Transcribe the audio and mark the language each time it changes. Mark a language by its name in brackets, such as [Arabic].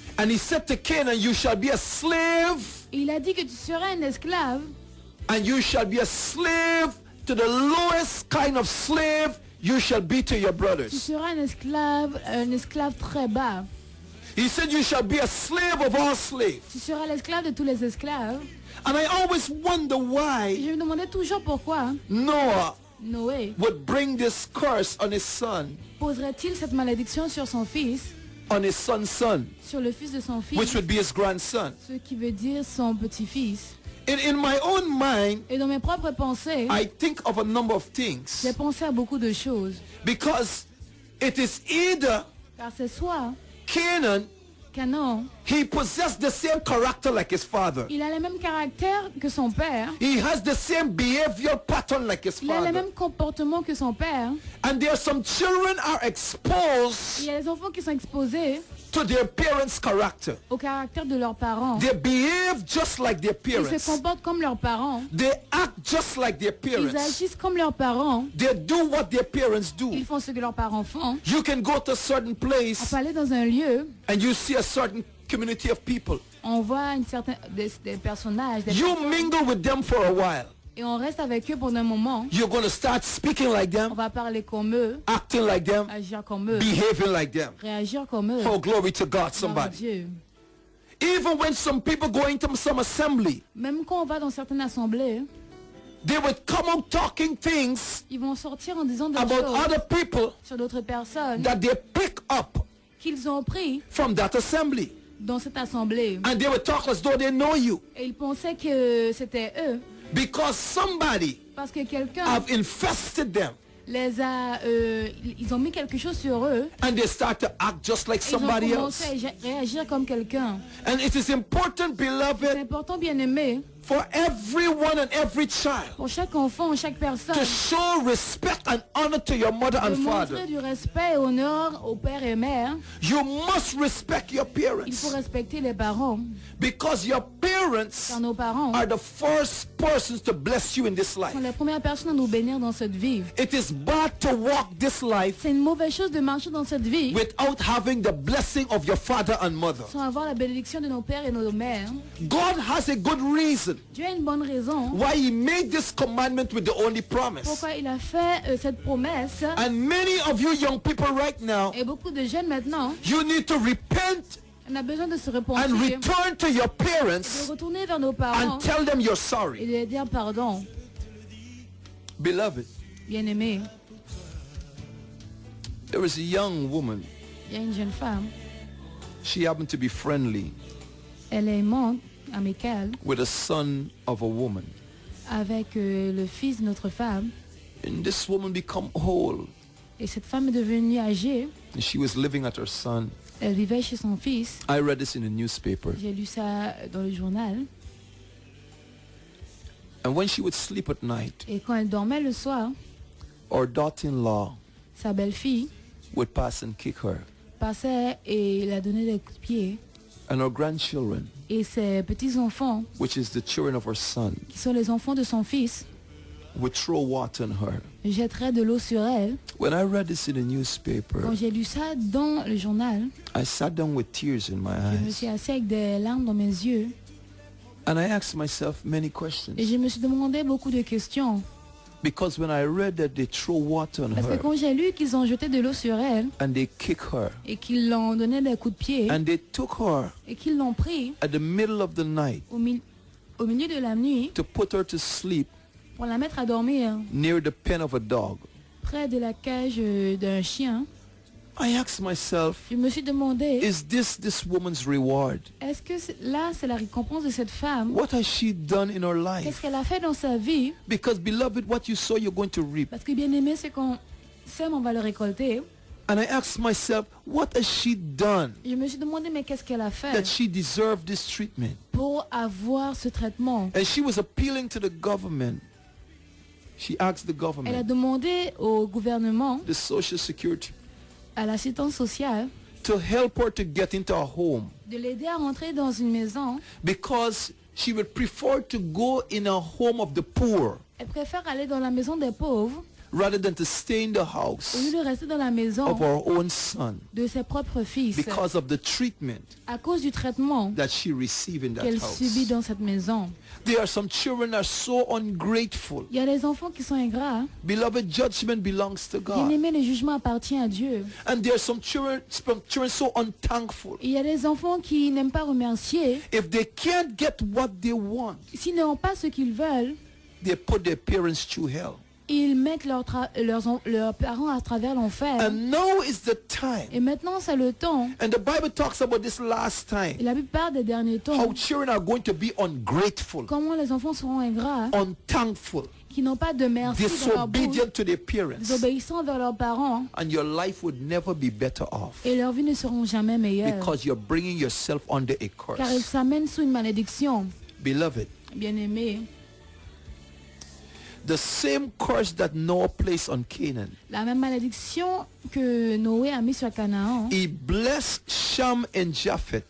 [English] And he said to Canaan, you shall be a slave, [French] Et il a dit que tu seras un esclave. [English] and you shall be a slave to the lowest kind of slave you shall be to your [French] Tu [English] brothers. [French] seras un esclave très bas. [English] He said you shall be a slave of all slaves. [French] Tu seras l'esclave de tous les esclaves. [English] And I always wonder [French] Et [English] why [French] je me demandais toujours pourquoi [English] Noah [French] Noé [English] would bring this curse on his son. [French] poserait-il cette malédiction sur son fils. [English] on his son's son, [French] sur le fils de son fils, [English] which would be his grandson. [French] ce qui veut dire son petit-fils. [English] In my own mind, [French] Et dans mes propres pensées, [English] I think of a number of things [French] j'ai pensé à beaucoup de choses. [English] because it is either [French] Car c'est soit [English] Canaan, [French] Canon, [English] he possessed the same character like his father. [French] il a le même caractère que son père, [English] He has the same behavioral pattern like his [French] il a le [English] father. [French] même comportement que son père. [English] And there are some children are [French] Il [English] exposed [French] y a les enfants qui sont exposés [English] to their parents' character. [French] au caractère de leurs parents. [English] They behave just like their [French] Ils se [English] parents. [French] comportent comme leurs parents. [English] They act just like their [French] Ils [English] parents. [French] agissent comme leurs parents. [English] They do what their parents do. [French] Ils font ce que leurs parents font. [English] You can go to a certain [French] On [English] place [French] peut aller dans un lieu, [English] and you see a certain community of people. [French] on voit des personnages, des [English] You [French] personnes, [English] mingle with them for a while. [French] et on reste avec eux pendant un moment. [English] You're going to start speaking like [French] On [English] them, [French] va parler comme eux, [English] acting like them, [French] agir comme eux, [English] behaving like them. [French] réagir comme eux. [English] Oh, glory to God, [French] Gloire à [English] somebody. [French] Dieu. [English] Even when some people go into some assembly, [French] Même quand on va dans certaines assemblées, [English] they would come out talking things [French] ils vont sortir en disant des [English] about [French] choses [English] other people [French] sur d'autres personnes [English] that they pick up [French] qu'ils ont pris [English] from that assembly. [French] dans cette assemblée. [English] And they would talk as though they know you [French] Et ils pensaient que c'était eux [English] because somebody [French] parce que quelqu'un [English] have infested them [French] les a, ils ont mis quelque chose sur eux. [English] and they start to act just like [French] Et ils ont [English] somebody [French] commencé [English] else. [French] à réagir comme quelqu'un. [English] And it is important, [French] C'est [English] beloved, [French] important, bien aimé, [English] for everyone and every child [French] pour chaque enfant, chaque personne, [English] to show respect and honor to your mother [French] de [English] and father. [French] montrer du respect et honneur au père et mère. [English] You must respect your [French] Il faut [English] parents [French] respecter les parents, [English] because your parents [French] car nos parents [English] are the first persons to bless you in this [French] sont [English] life. [French] les premières personnes à nous bénir dans cette vie. [English] It is bad to walk this life [French] C'est une mauvaise chose de marcher dans cette vie [English] without having the blessing of your father and mother. [French] sans avoir la bénédiction de nos pères et nos mères. [English] God has a good reason [French] Dieu a une bonne raison [English] why he made this commandment with the only promise. [French] pourquoi il a fait cette promesse. [English] And many of you young people right now, [French] Et beaucoup de jeunes maintenant, [English] you need to repent [French] on a besoin de se [English] and [French] repentir, [English] return to your [French] de [English] parents [French] retourner vers nos parents [English] and tell them you're [French] et [English] sorry. [French] de leur dire pardon. [English] Beloved, [French] Bien-aimé, [English] there was a young woman. [French] il y a une jeune femme, [English] She happened to be friendly [French] elle est aimante, amicale, [English] with a son of a woman. [French] avec le fils de notre femme. [English] And this woman become whole. [French] Et cette femme est devenue âgée. [English] And she was living at her son. [French] Elle vivait chez son fils. [English] I read this in the newspaper. [French] J'ai lu ça dans le journal. [English] And when she would sleep at night, [French] Et quand elle dormait le soir, [English] her daughter-in-law [French] sa belle-fille [English] would pass and kick her. [French] passait et la donnait des coups de pied. [English] And her grandchildren, [French] Et ses petits-enfants, [English] which is the children of her son, [French] qui sont les enfants de son fils, [English] would throw water on her. [French] jetteraient de l'eau sur elle. [English] When I read this in the newspaper, [French] Quand j'ai lu ça dans le journal, [English] I sat down with tears in my [French] je me [English] eyes. [French] suis assise avec des larmes dans mes yeux. [English] And I asked myself many [French] Et [English] questions. [French] je me suis demandé beaucoup de questions. [English] Because when I read that they throw water on [French] Parce que [English] her [French] quand j'ai lu qu'ils ont jeté de l'eau sur elle [English] and they kick her [French] et qu'ils l'ont donné des coups de pied [English] and they took her [French] et qu'ils l'ont pris [English] at the middle of the night [French] au milieu de la nuit [English] to put her to sleep [French] pour la mettre à dormir [English] near the pen of a dog, [French] près de la cage d'un chien, [English] I asked myself, [French] je me suis demandé, [English] is this woman's reward? [French] est-ce que là c'est la récompense de cette femme? [English] What has she done in her [French] Qu'est-ce [English] life? [French] qu'elle a fait dans sa vie? [English] Because beloved, what you sow, you're going to reap. [French] Parce que bien aimé, c'est qu'on sème, on va le récolter. [English] And I asked myself, what has she done [French] Je me suis demandé, mais qu'est-ce qu'elle a [English] that [French] fait [English] she deserved this treatment? [French] pour avoir ce traitement? [English] And she was appealing to the government. She asked the [French] Elle a [English] government, [French] demandé au gouvernement, [English] the Social Security, [French] à l'assistance sociale, [English] to help her to get into a home [French] de l'aider à rentrer dans une maison. [English] because she would prefer to go in a home of the poor [French] Elle préfère aller dans la maison des pauvres [English] rather than to stay in the [French] au [English] house [French] lieu de rester dans la maison [English] of her own son [French] de ses propres fils [English] because of the treatment [French] à cause du traitement [English] that she received in that [French] qu'elle subit [English] house. [French] dans cette maison. [English] There are some children that are so ungrateful. [French] Il y a des enfants qui sont ingrats. [English] Beloved, judgment belongs to [French] Bien [English] God. [French] aimé, le jugement appartient à Dieu. [English] And there are some children so unthankful. [French] Il y a des enfants qui n'aiment pas remercier. [English] If they can't get what they want, [French] S'ils n'ont pas ce qu'ils veulent, [English] they put their parents through hell. [French] Ils mettent leurs parents à travers l'enfer. [English] And now is the time. [French] Et maintenant, c'est le temps. [English] And the Bible talks about this last [French] Et [English] time. [French] la plupart des derniers temps, [English] How children are going to be ungrateful, [French] comment les enfants seront ingrats, [English] unthankful, [French] qui n'ont pas de merci dans leur bouche, [English] disobedient to their parents. [French] désobéissants vers leurs parents, [English] And your life would never be better off. [French] et leurs vies ne seront jamais meilleures. [English] Because you're bringing yourself under a [French] Car ils [English] curse. [French] s'amènent sous une malédiction. [English] Beloved, [French] Bien-aimés, [English] the same curse that Noah placed on Canaan, [French] la même malédiction que Noé a mis sur Canaan, [English] he blessed Shem and Japheth